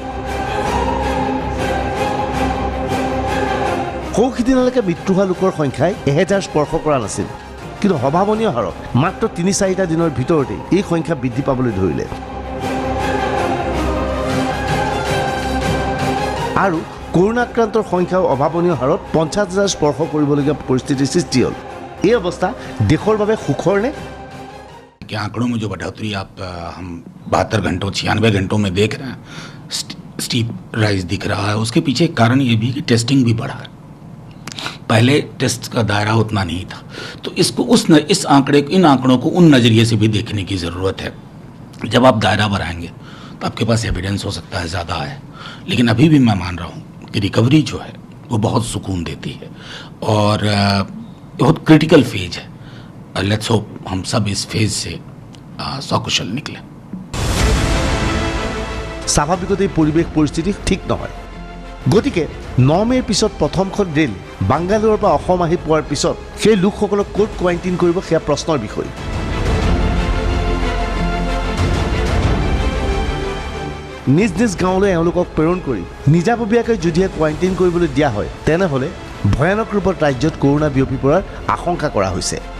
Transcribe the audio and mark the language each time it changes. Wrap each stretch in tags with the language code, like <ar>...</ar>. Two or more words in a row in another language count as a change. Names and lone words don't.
<as>সৌসিদিনালৈকে মৃত্যু হোৱা লোকৰ সংখ্যাই ১,০০০ স্পৰ্শ কৰা নাছিল, কিন্তু অভাৱনীয় হাৰত মাত্ৰ ৩-৪টা দিনৰ ভিতৰতেই এই সংখ্যা বৃদ্ধি পাবলৈ ধৰিলে। আৰু কৰোণা আক্ৰান্তৰ সংখ্যাও অভাৱনীয় হাৰত ৫০,০০০ স্পৰ্শ কৰিবলগীয়া পৰিস্থিতিৰ সৃষ্টি হ'ল। এই অৱস্থা দেশৰ বাবে সুখৰ নে?</as> <hi>कि आंकड़ों में जो बढ़ोतरी आप हम 72 घंटों 96 घंटों में देख रहे हैं,</hi> <en>steep rise</en> <hi>दिख रहा है। उसके पीछे एक कारण ये भी कि टेस्टिंग भी बढ़ा है। पहले टेस्ट का दायरा उतना नहीं था, तो इसको इस आंकड़े इन आंकड़ों को उन नज़रिए से भी देखने की ज़रूरत है। जब आप दायरा बढ़ाएंगे तो आपके पास एविडेंस हो सकता है ज़्यादा है, लेकिन अभी भी मैं मान रहा हूँ कि रिकवरी जो है वो बहुत सुकून देती है और बहुत</hi> <en>critical phase</en> <hi>है।</hi> <en>let's hope</en> <hi>हम सब इस फेज से सकुशल निकले।</hi> <as>স্বাভাৱিকতে পৰিৱেশ পৰিস্থিতি ঠিক নহয়, গতিকে 9 মে'ৰ পিছত প্ৰথমখন ৰেল বাংগালোৰৰ পৰা অসম আহি পোৱাৰ পিছত সেই লোকসকলক ক'ত কোৱাৰেণ্টাইন কৰিব, সেয়া প্ৰশ্নৰ বিষয়। নিজ নিজ গাঁৱলৈ এওঁলোকক প্ৰেৰণ কৰি নিজাববীয়াকৈ যদিহে কোৱাৰেণ্টাইন কৰিবলৈ দিয়া হয়, তেনেহ'লে ভয়ানক ৰূপত ৰাজ্যত কৰোণা বিয়পি পৰাৰ আশংকা কৰা হৈছে।</as>